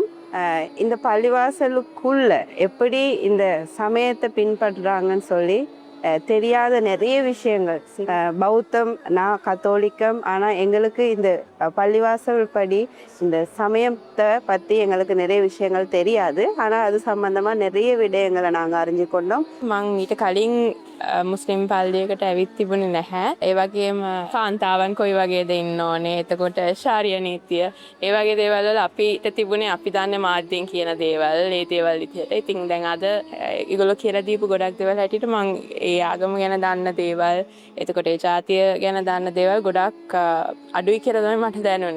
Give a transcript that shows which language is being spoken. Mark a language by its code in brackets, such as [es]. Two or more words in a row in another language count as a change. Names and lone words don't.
[ta] இந்த பள்ளிவாசலுக்குள்ள எப்படி இந்த சமயத்தை பின்பற்றுறாங்கன்னு சொல்லி தெரியாத நிறைய விஷயங்கள். பௌத்தம், நான் கத்தோலிக்கம். ஆனா எங்களுக்கு இந்த பள்ளிவாசல் படி இந்த சமயத்தை பத்தி எங்களுக்கு நிறைய விஷயங்கள் தெரியாது. ஆனா அது சம்பந்தமா நிறைய விடயங்களை நாங்க அறிஞ்சு கொண்டோம். [si] මං ඊට කලින් මුස්ලිම් පල්ලියකට ඇවිත් තිබුණේ නැහැ. ඒ වගේම කාන්තාවන් කොයි වගේද ඉන්න ඕනේ, එතකොට ශාරීරික නීතිය, ඒ වගේ දේවල් වල අපිට තිබුණේ අපි දන්නේ මාධ්‍යයෙන් කියන දේවල්, ඒ දේවල් විදිහට. ඉතින් දැන් අද ඒගොල්ලෝ කියලා දීපු ගොඩක් දේවල් හැටියට මං ඒ ආගම ගැන දන්න දේවල්, එතකොට ඒ ජාතිය ගැන දන්න දේවල් ගොඩක් අඩුයි කියලා තමයි මට දැනුනේ.